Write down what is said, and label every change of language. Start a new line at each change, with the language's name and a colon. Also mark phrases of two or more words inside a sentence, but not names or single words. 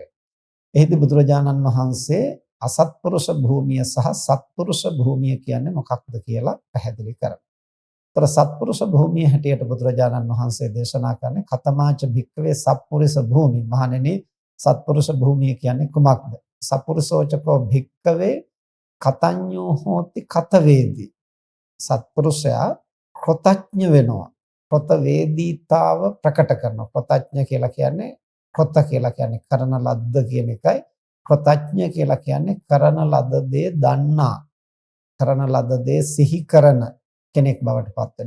Sinhala: එහිදී බුදුරජාණන් වහන්සේ අසත්පුරුෂ භූමිය සහ සත්පුරුෂ භූමිය කියන්නේ මොකක්ද කියලා පැහැදිලි කරනවා. තර සත්පුරුෂ භූමිය හැටියට බුදුරජාණන් වහන්සේ දේශනා කරන්නේ
Pali: කතමාච භික්කවේ සත්පුරුෂ භූමි.
Sinhala: මහණෙනි සත්පුරුෂ භූමිය කියන්නේ කුමක්ද?
Pali: සපුරුෂෝචකෝ භික්කවේ කතඤ්ඤෝ හෝති කතවේදී.
Sinhala: සත්පුරුෂයා කෘතඥ වෙනවා. කෘතවේදීතාව ප්‍රකට කරනවා. කෘතඥ කියලා කියන්නේ කෘත කියලා කියන්නේ කරන ලද්ද කියන එකයි. කෘතඥ කියලා කියන්නේ කරන ලද දේ දන්නා, කරන ලද දේ සිහි කරන කෙනෙක් බවට පත් වෙනවා.